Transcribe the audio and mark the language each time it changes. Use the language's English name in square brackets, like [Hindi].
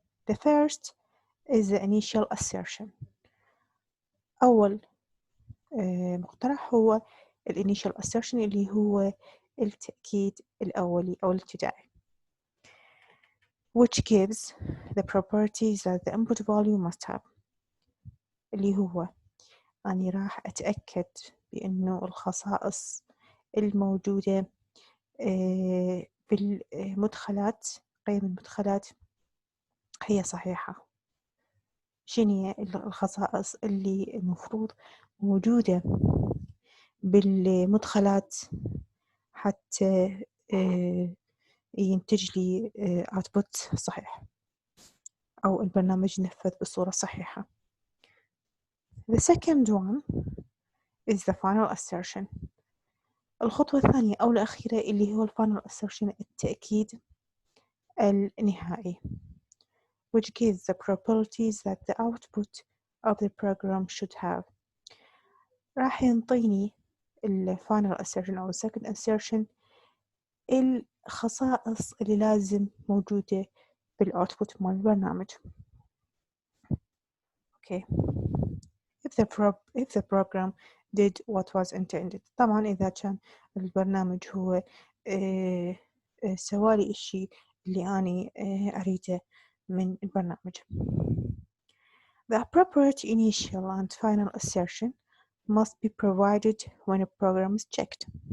[English] The first is the initial assertion. [Arabic] أول مقترح هو initial assertion اللي هو التأكيد الأولي أو الابتدائي [English] which gives the properties that the input value must have [Arabic] اللي هو أني راح أتأكد بأنه الخصائص الموجودة بالمدخلات قيم المدخلات هي صحيحة. شنو هي الخصائص اللي المفروض موجودة بالمدخلات حتى ينتج لي output صحيح أو البرنامج ينفذ بصورة صحيحة. [English] The second one is the final assertion. [Arabic] الخطوة الثانية أو الأخيرة اللي هو final assertion التأكيد النهائي [English] which gives the probabilities that the output of the program should have. [Arabic] راح ينطيني final assertion أو second assertion الخصائص اللي لازم موجودة بالoutput مال البرنامج. [English] Okay. If the program did what was intended. [Arabic] طبعا إذا كان البرنامج هو سوالي الشيء اللي أنا أريده من البرنامج. [English] The appropriate initial and final assertion must be provided when a program is checked.